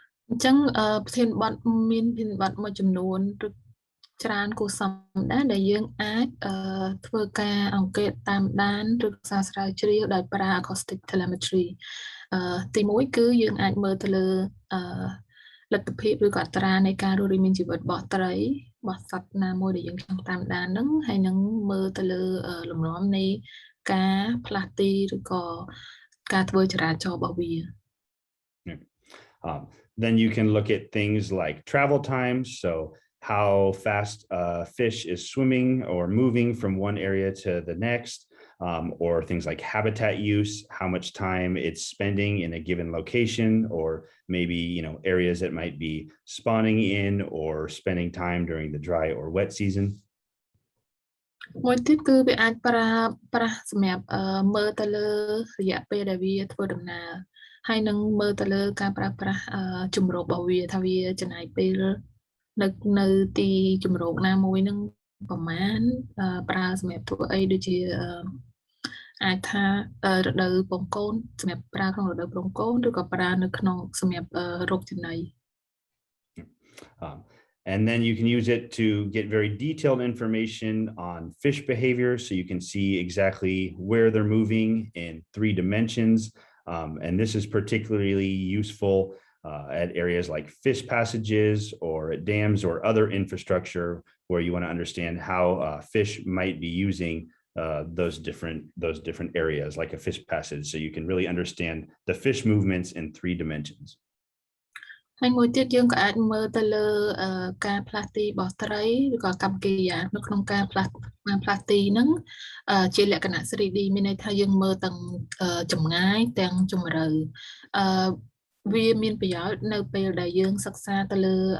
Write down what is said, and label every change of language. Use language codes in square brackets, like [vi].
[km] អញ្ចឹងប្រធានបទមានប្រធានបទមួយចំនួនច្រើនគួរសមដែរដែលយើងអាចធ្វើការអង្កេតតាមដានឬសិក្សាស្រាវជ្រាវដោយប្រើ acoustic telemetry ទីមួយគឺយើងអាចមើលទៅលើលទ្ធភាពឬក៏អត្រានៃការរស់រានមានជីវិតរបស់ត្រីរបស់សត្វណាមួយដែលយើងចង់តាមដានហ្នឹងហើយនឹងមើលទៅលើលំនាំនៃការផ្លាស់ទីឬក៏ការធ្វើចរាចរណ៍របស់វា [en] Then you can look at things like travel times, so how fast a fish is swimming or moving from one area to the next, or things like habitat use, how much time it's spending in a given location, or maybe areas that might be spawning in or spending time during the dry or wet season. [km] មួយទៀតគឺវាអាចប្រើប្រាស់សម្រាប់មើលទៅលើរយៈពេលដែលវាធ្វើដំណើរ ហើយនឹងមើលទៅលើការប្រើប្រាស់ជំរករបស់វាថាវាចំណាយពេលនៅទីជំរកណាមួយនឹងប្រមាណប្រើសម្រាប់ធ្វើអីដូចជាអាចថារដូវពងកូនសម្រាប់ប្រើក្នុងរដូវពងកូនឬក៏ប្រើនៅក្នុងសម្រាប់រកចំណី [en] And then you can use it to get very detailed information on fish behavior, so you can see exactly where they're moving in 3 dimensions. And this is particularly useful at areas like fish passages or at dams or other infrastructure where you want to understand how fish might be using those different areas like a fish passage, so you can really understand the fish movements in 3 dimensions. [km] ហើយមួយទៀតយើងក៏អាចមើលទៅលើការផ្លាស់ទីរបស់ត្រីឬក៏កម្មកិរិយានៅក្នុងការផ្លាស់ទីហ្នឹងជាលក្ខណៈ 3D មានន័យថាយើងមើលទាំងចម្ងាយទាំងជម្រៅវាមានប្រយោជន៍នៅពេលដែលយើងសិក្សាទៅលើ